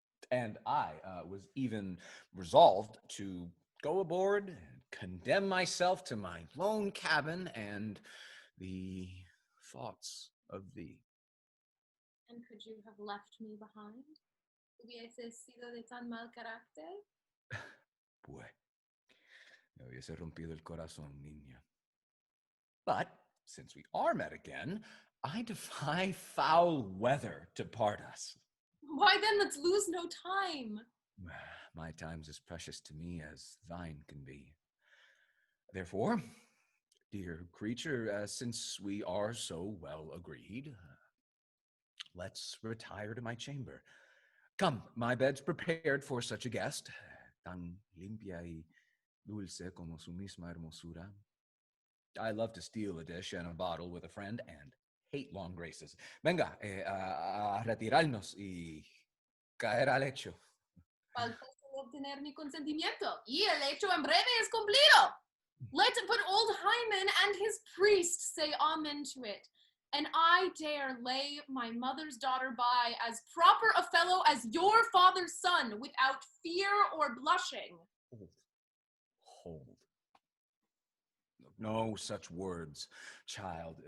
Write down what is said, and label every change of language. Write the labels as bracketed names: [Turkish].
[English] And I was even resolved to go aboard and condemn myself to my lone cabin and the thoughts of thee. And could you have left me behind? [Spanish] hubieses sido de tan mal carácter? Pues, me hubiese rompido el corazón, niña. [English] But, since we are met again, I defy foul weather to part us. Why then, let's lose no time. My time's as precious to me as thine can be. Therefore, dear creature, since we are so well agreed, let's retire to my chamber. Come, my bed's prepared for such a guest, [Spanish] tan limpia y dulce como su misma hermosura. [English] I love to steal a dish and a bottle with a friend and hate long graces. [Spanish] Venga, a retirarnos y caer al hecho. Falta solo obtener mi consentimiento, y el hecho en breve es cumplido. [English] Let but old Hymen and his priest say amen to it, and I dare lay my mother's daughter by as proper a fellow as your father's son, without fear or blushing. Hold. No such words, child.